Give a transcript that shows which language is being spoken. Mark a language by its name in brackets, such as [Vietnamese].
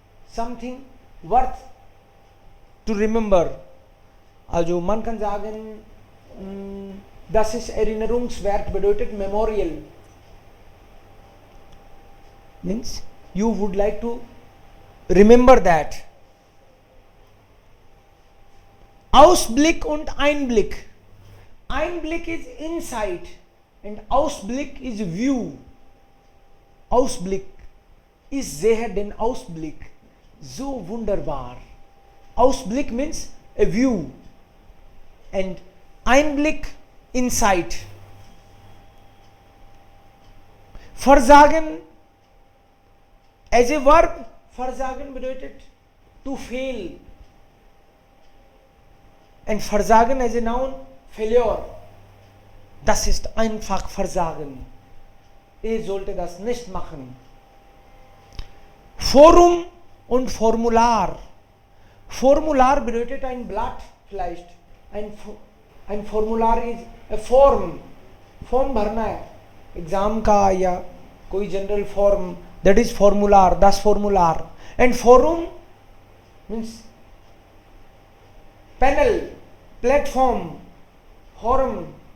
[English] Something worth to remember. [German] Also man kann sagen, das ist Erinnerungswert, bedeutet Memorial. [English] Means you would like to remember that. [German] Ausblick und Einblick. [English] Einblick is insight and Ausblick is view. [German] Ausblick ist sehe den Ausblick. So wunderbar. [English] Ausblick means a view and Einblick, insight. Versagen as a verb, [German] Versagen bedeutet [English] to fail. And Versagen as a noun, failure. [German] Das ist einfach Versagen. Sollte das nicht machen. Forum und Formular. Formular bedeutet ein Blatt vielleicht. Ein Formular [English] is a form. [Hindi] Form भरना है. Exam का या कोई general form. [English] That is formular. [German] Das Formular. [English] And forum means panel, platform, forum.